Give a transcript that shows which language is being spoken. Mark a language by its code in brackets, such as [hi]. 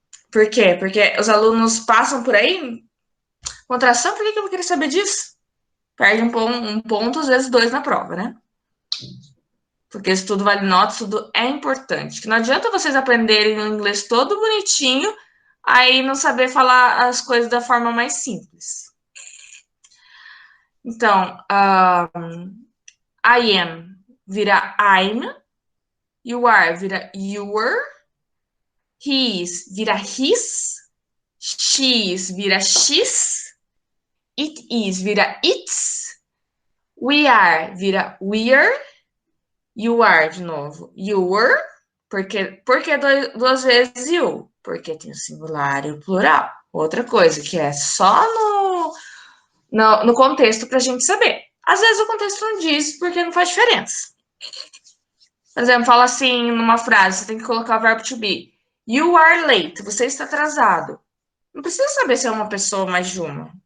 [pt] Por quê? Porque os alunos passam por aí, contração, por que eu vou querer saber disso? Perde um ponto, às vezes dois na prova, né? Porque isso tudo vale nota, isso tudo é importante. Que não adianta vocês aprenderem o inglês todo bonitinho, aí não saber falar as coisas da forma mais simples. [en] Então, I am vira I'm, you are vira your, he is vira his, she is vira she's, it is vira its, we are vira we're, you are de novo, your, [pt] porque duas vezes [en] you? [pt] Porque tem o singular e o plural. Outra coisa que é só no contexto para a gente saber. Às vezes o contexto não diz porque não faz diferença. Por exemplo, fala assim numa frase, você tem que colocar o verbo to be. [en] You are late, [pt] você está atrasado. [en] Não precisa saber se é uma pessoa ou mais de uma.